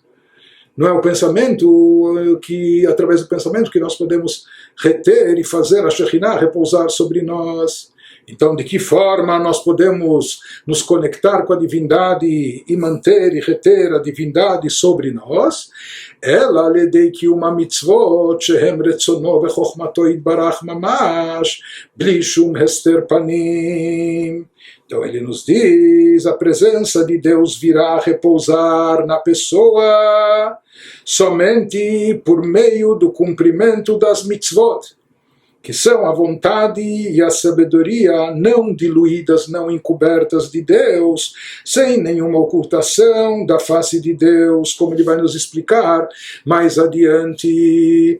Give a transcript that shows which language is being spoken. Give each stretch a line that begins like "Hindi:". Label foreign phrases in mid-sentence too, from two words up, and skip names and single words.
Portuguese: Não é o pensamento através do pensamento que nós podemos reter e fazer a Shekhinah repousar sobre nós. Então, de que forma nós podemos nos conectar com a divindade e manter e reter a divindade sobre nós?
Hebrew: Ela על-ידי קיום המצוות שהם רצונו וחוכמתו יתברך ממש, בלי שום הסתר פנים.
Portuguese: Então ele nos diz, a presença de Deus virá repousar na pessoa somente por meio do cumprimento das mitzvot, que são a vontade e a sabedoria não diluídas, não encobertas de Deus, sem nenhuma ocultação da face de Deus, como ele vai nos explicar mais adiante.